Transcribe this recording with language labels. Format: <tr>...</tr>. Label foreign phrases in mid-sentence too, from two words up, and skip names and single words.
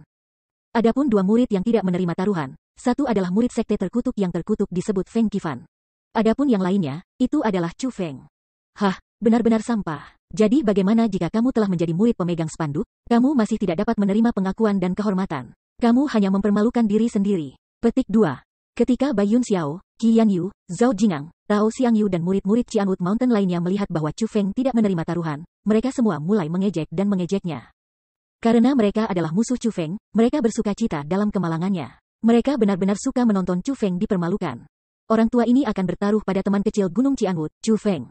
<id>Adapun 2 murid yang tidak menerima taruhan, satu adalah murid sekte terkutuk yang terkutuk disebut Feng Qifan. Adapun yang lainnya, itu adalah Chu Feng. Hah, benar-benar sampah. Jadi bagaimana jika kamu telah menjadi murid pemegang spanduk, kamu masih tidak dapat menerima pengakuan dan kehormatan. Kamu hanya mempermalukan diri sendiri. Petik 2. Ketika Bai Yun Xiao, Qi Yanyu, Zhao Jingang, Tao Xiangyu dan murid-murid Cianwood Mountain lainnya melihat bahwa Chu Feng tidak menerima taruhan, mereka semua mulai mengejek dan mengejeknya. Karena mereka adalah musuh Chu Feng, mereka bersuka cita dalam kemalangannya. Mereka benar-benar suka menonton Chu Feng dipermalukan. Orang tua ini akan bertaruh pada teman kecil Gunung Cianwood, Chu Feng.</id>